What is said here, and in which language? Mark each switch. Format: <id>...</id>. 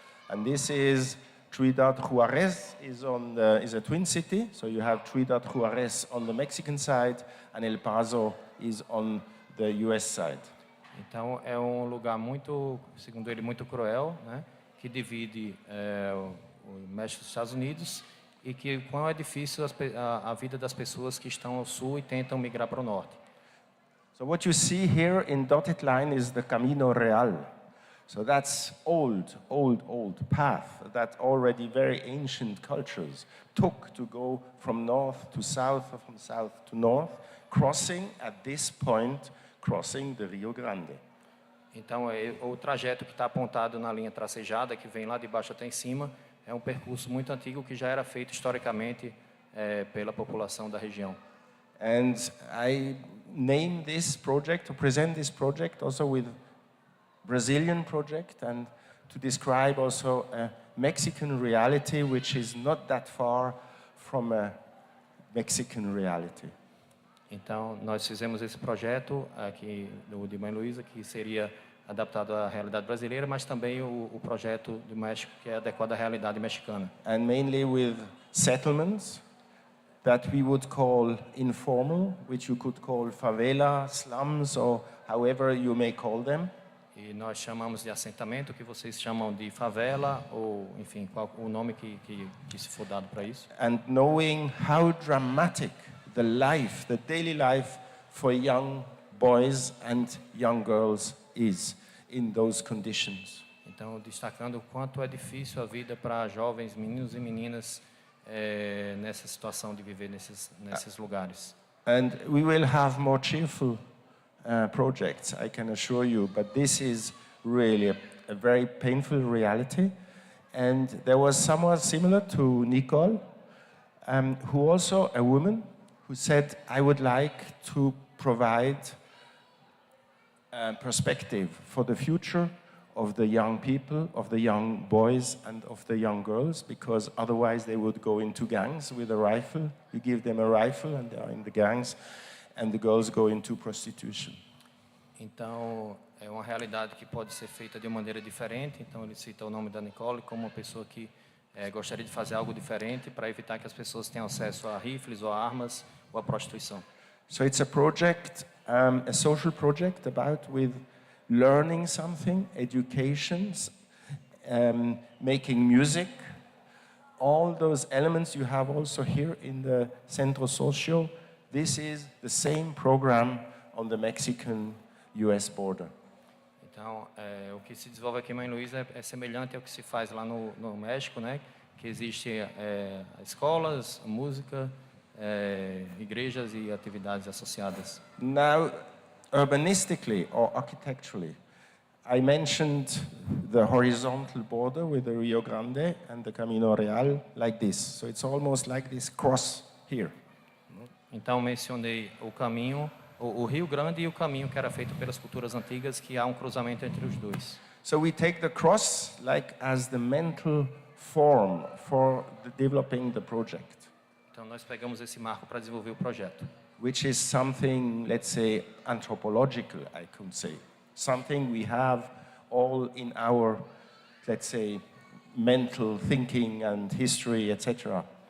<en>And this is Ciudad Juárez is a twin city. So you have Ciudad Juárez on the Mexican side, and El Paso is on the US side.</en> <pt>Então é um lugar muito, segundo ele, muito cruel, né? Que divide o México e os Estados Unidos e que quão é difícil a vida das pessoas que estão ao sul e tentam migrar para o norte.</pt> <en>So what you see here in dotted line is the Camino Real. So that's old path that already very ancient cultures took to go from north to south or from south to north, crossing at this point, crossing the Rio Grande.</en> <pt>Então, o trajeto que está apontado na linha tracejada, que vem lá de baixo até em cima, é um percurso muito antigo que já era feito historicamente pela população da região.</pt> <en>And I name this project, to present this project also with Brazilian project and to describe also a Mexican reality which is not that far from a Mexican reality.</en> <pt>Então, nós fizemos esse projeto aqui de Mãe Luísa, que seria adaptado à realidade brasileira, mas também o projeto do México, que é adequado à realidade mexicana.</pt> <en>And mainly with settlements that we would call informal, which you could call favela, slums, or however you may call them.</en> <pt>E nós chamamos de assentamento, que vocês chamam de favela, ou, enfim, qual o nome que se for dado para isso.</pt> <en>And knowing how dramatic the life, the daily life for young boys and young girls is in those conditions.</en> <pt>Então, destacando o quanto é difícil a vida para jovens, meninos e meninas nessa situação de viver nesses lugares.</pt> <en>And we will have more cheerful projects, I can assure you, but this is really a very painful reality. And there was someone similar to Nicole, who also a woman, who said, I would like to provide perspective for the future of the young people, of the young boys and of the young girls, because otherwise they would go into gangs with a rifle. You give them a rifle and they are in the gangs, and the girls go into prostitution.</en> <pt>Então, é uma realidade que pode ser feita de uma maneira diferente. Então, ele cita o nome da Nicole como uma pessoa que gostaria de fazer algo diferente para evitar que as pessoas tenham acesso a rifles ou a armas ou a prostituição.</pt> <en>So it's a project, a social project about with learning something, educations, making music, all those elements you have also here in the Centro Socio. This is the same program on the Mexican-US border.</en> <pt>Então, o que se desenvolve aqui em Mãe Luísa é semelhante ao que se faz lá no México, né? Que existe escolas, música, igrejas e atividades associadas.</pt> <en>Now, urbanistically or architecturally, I mentioned the horizontal border with the Rio Grande and the Camino Real like this. So it's almost like this cross here.</en> <pt>Então mencionei o caminho, o Rio Grande e o caminho que era feito pelas culturas antigas, que há um cruzamento entre os dois.</pt> <en>So we take the cross like as the mental form for developing the project,</en> <pt>Então nós pegamos esse marco para desenvolver o projeto,</pt> <en>which is something, let's say, anthropological, I could say. Something we have all in our, let's say, mental thinking and history, etc.</en>